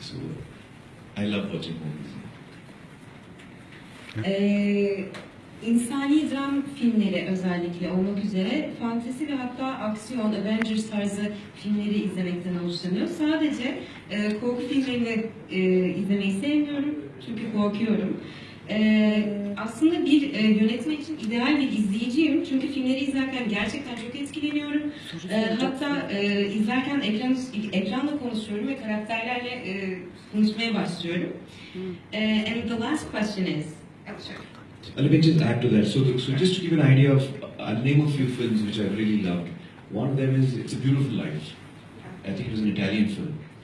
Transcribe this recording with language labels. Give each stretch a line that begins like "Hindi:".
English: So I love watching movies.
Turkish: İnsani dram filmleri özellikle olmak üzere fantezi ve hatta aksiyon, Avengers tarzı filmleri izlemekten hoşlanıyor. Sadece korku filmlerini izlemeyi sevmiyorum çünkü korkuyorum. Aslında bir yönetmen için ideal bir izleyiciyim çünkü filmleri izlerken gerçekten çok etkileniyorum. Hatta izlerken ekranla konuşuyorum ve karakterlerle konuşmaya başlıyorum.
English: And the last question is, Let me just add to that. So just to give an idea of, I'll name a few films which I really loved. One of them is It's a Beautiful Life. I think it was an Italian film.